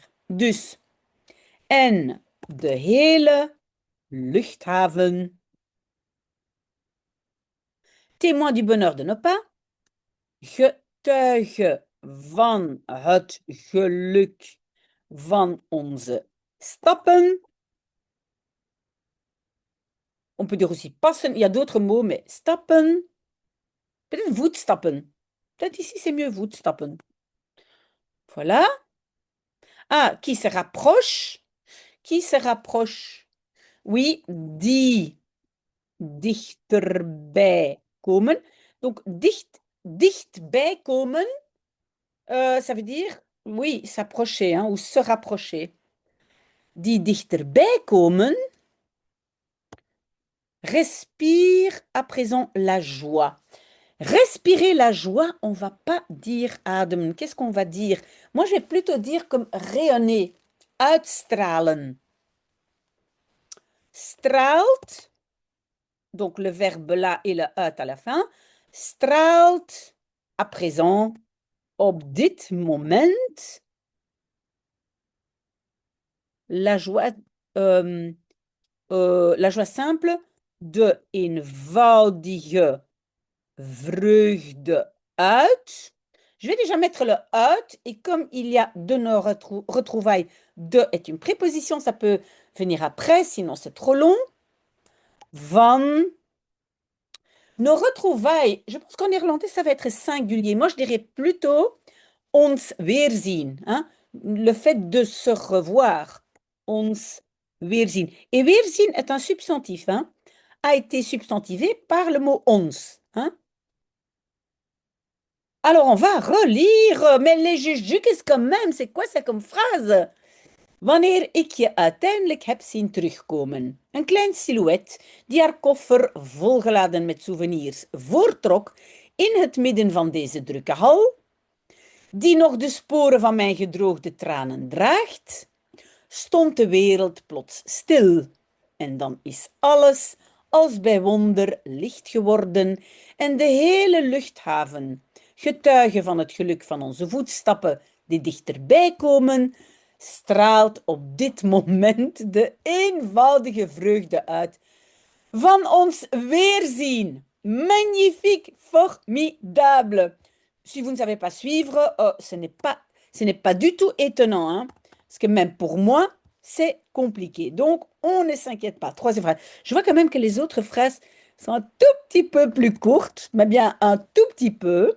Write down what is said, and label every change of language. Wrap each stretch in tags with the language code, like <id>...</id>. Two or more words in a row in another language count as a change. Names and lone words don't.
<nl>Dus, en de hele luchthaven,</nl> <fr>témoin du bonheur de nos pas,</fr> <nl>getuige van het geluk van onze stappen.</nl> <fr>On peut dire aussi passen, il y a d'autres mots, mais stappen, peut-être voetstappen. Peut-être ici c'est mieux voetstappen. Voilà. Ah, qui se rapproche? Qui se rapproche? Oui,</fr> <nl>die dichterbij komen. Donc, dichtbij komen,</nl> <fr>ça veut dire, oui, s'approcher, hein, ou se rapprocher.</fr> <nl>Die dichterbij komen,</nl> <fr>respire à présent la joie. Respirer la joie, on va pas dire ademen. Qu'est-ce qu'on va dire? Moi, je vais plutôt dire comme rayonner, uitstralen. Straalt, donc le verbe là et le uit à la fin, straalt à présent,</fr> <nl>op dit moment,</nl> <fr>la joie, la joie simple de</fr> <nl>eenvoudige vreugde uit.</nl> <fr>Je vais déjà mettre le uit et comme il y a de nos retrouvailles, de est une préposition, ça peut venir après, sinon c'est trop long. Van. Nos retrouvailles, je pense qu'en néerlandais, ça va être singulier. Moi, je dirais plutôt</fr> <nl>ons weerzien,</nl> <fr>hein? Le fait de se revoir.</fr> <nl>Ons weerzien.</nl> <fr>Et weerzien est un substantif, hein? A été substantivé par le mot ons, hein? Alors, on va relire, mais les jujukes quand même, c'est quoi ça comme phrase?</fr> <nl>Wanneer ik je uiteindelijk heb zien terugkomen. Een klein silhouet die haar koffer volgeladen met souvenirs voortrok in het midden van deze drukke hal, die nog de sporen van mijn gedroogde tranen draagt, stond de wereld plots stil. En dan is alles als bij wonder licht geworden en de hele luchthaven, getuige van het geluk van onze voetstappen die dichterbij komen, straalt op dit moment de eenvoudige vreugde uit van ons weerzien.</nl> <fr>Magnifique, formidable. Si vous ne savez pas suivre, ce n'est pas du tout étonnant, hein, parce que même pour moi, c'est compliqué. Donc, on ne s'inquiète pas. Troisième phrase. Je vois quand même que les autres phrases sont un tout petit peu plus courtes, mais bien un tout petit peu.</fr>